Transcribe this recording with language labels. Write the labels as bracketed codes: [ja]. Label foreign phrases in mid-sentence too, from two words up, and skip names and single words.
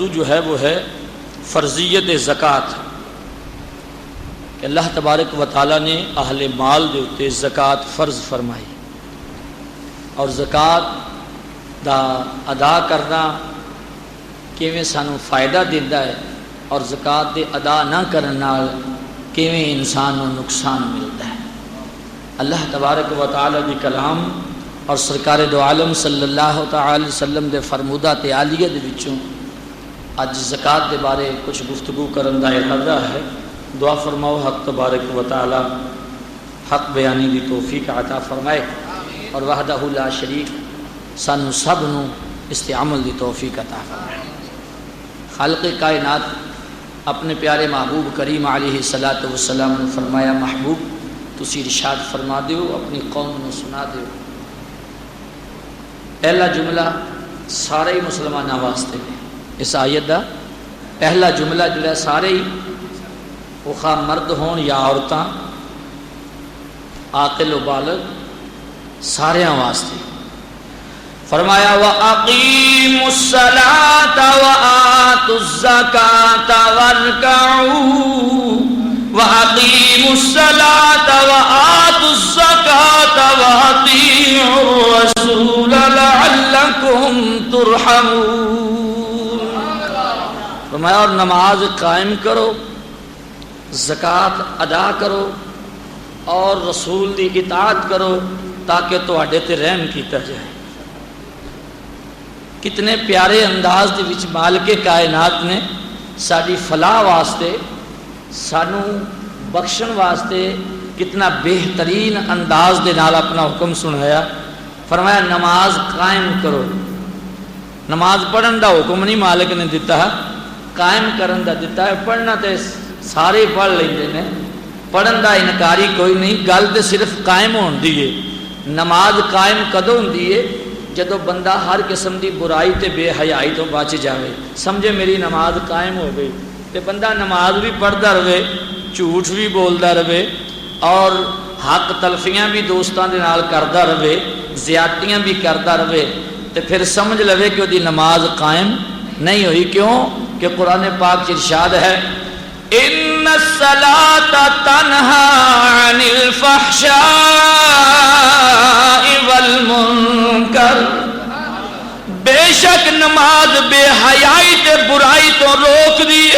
[pa] جو ہے وہ ہے فرضیت زکوٰۃ، کہ اللہ تبارک و تعالیٰ نے اہل مال دے اتے زکوٰۃ فرض فرمائی، اور زکوٰۃ دا ادا کرنا کیویں سانو فائدہ دیتا ہے، اور زکوٰۃ دے ادا نہ کرنے نال کیویں انسان نو نقصان ملتا ہے۔ اللہ تبارک و تعالیٰ دی کلام اور سرکار دو عالم [ar] صلی اللہ تعالی وسلم [pa] دے فرمودہ تے عالیہ دے وچوں اج زکوٰۃ دے بارے کچھ گفتگو کرن دا ارادہ ہے۔ دعا فرماؤ حق تبارک و تعالی حق بیانی دی توفیق عطا فرمائے، اور [ar] وحدہ لا شریک [pa] سانو سب نو استعمال دی توفیق عطا فرمائے۔ خالق کائنات اپنے پیارے محبوب کریم [ar] علیہ الصلاۃ والسلام [pa] نے فرمایا، محبوب تسی ارشاد فرما دیو اپنی قوم نو سنا دیو۔ پہلا جملہ سارے ہی مسلمانوں واسطے ہے، اس آیت دا پہلا جملہ جڑا سارے ہی خواہ مرد ہون یا عورتاں، عاقل و بالغ ساریاں واسطے فرمایا، [ar] وَأَقِيمُوا الصَّلَاةَ وَآتُوا الزَّكَاةَ وَارْكَعُوا وَأَقِيمُوا الصَّلَاةَ وَآتُوا الزَّكَاةَ وَأَطِيعُوا الرَّسُولَ لَعَلَّكُمْ تُرْحَمُونَ۔ [pa] فرمایا اور نماز قائم کرو، زکوٰۃ ادا کرو، اور رسول دی اطاعت کرو تاکہ تواڈے تے رحم کیتا جائے۔ کتنے پیارے انداز دے وچ مالک کائنات نے ساری فلاح واسطے، سانو بخشن واسطے کتنا بہترین انداز دے نال اپنا حکم سنایا۔ فرمایا نماز قائم کرو. نماز پڑھن دا حکم نہیں مالک نے دیتا، قائم کرن دا دیتا ہے. پڑھنا تے سارے پڑھ لیندے نے، پڑھن دا انکاری کوئی نہیں، گل تے صرف قائم ہون دی ہے. نماز قائم کدوں ہوندی ہے؟ جدو بندہ ہر قسم دی برائی تے بے حیائی تو بچ جاوے. سمجھے میری نماز قائم ہو گئی تے بندہ نماز بھی پڑھدا رہے، جھوٹ بھی بولدا رہے، اور حق تلفیاں بھی دوستاں دے نال کردا رہے، زیادتیاں بھی کردا رہے، تے پھر سمجھ لوے کہ دی نماز قائم نہیں ہوئی. کیوں کہ قرآن پاک چ ارشاد ہے [ar] ان الصلاۃ تنہی عن الفحشاء والمنکر، [pa] بے شک نماز بے حیائی تے برائی تو روک دیے.